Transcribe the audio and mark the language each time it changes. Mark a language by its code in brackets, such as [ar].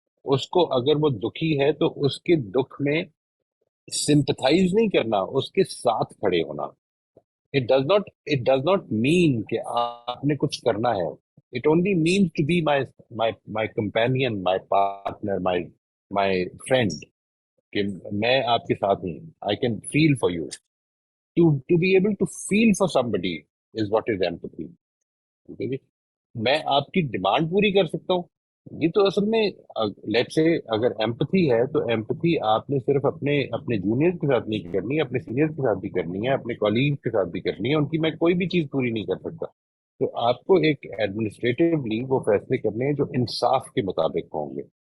[hi] उसको अगर वो दुखी है तो उसके दुख में सिंपथाइज नहीं करना, उसके साथ खड़े होना. [en] it does not mean [hi] कि आपने कुछ करना है. [en] it only means to be my companion, my partner, my friend, [hi] कि मैं आपके साथ हूँ. [en] I can feel for you. To be able to feel for somebody is what is empathy. [hi] ठीक है जी. मैं आपकी डिमांड पूरी कर सकता हूँ, ये तो असल में [en] लेट्स से [hi] अगर एम्पैथी है तो एम्पैथी आपने सिर्फ अपने अपने जूनियर्स के साथ नहीं करनी है, अपने सीनियर्स के साथ भी करनी है, अपने कॉलीग्स के साथ भी करनी है. उनकी मैं कोई भी चीज पूरी नहीं कर सकता. तो आपको एक एडमिनिस्ट्रेटिवली वो फैसले करने हैं जो इंसाफ के मुताबिक होंगे.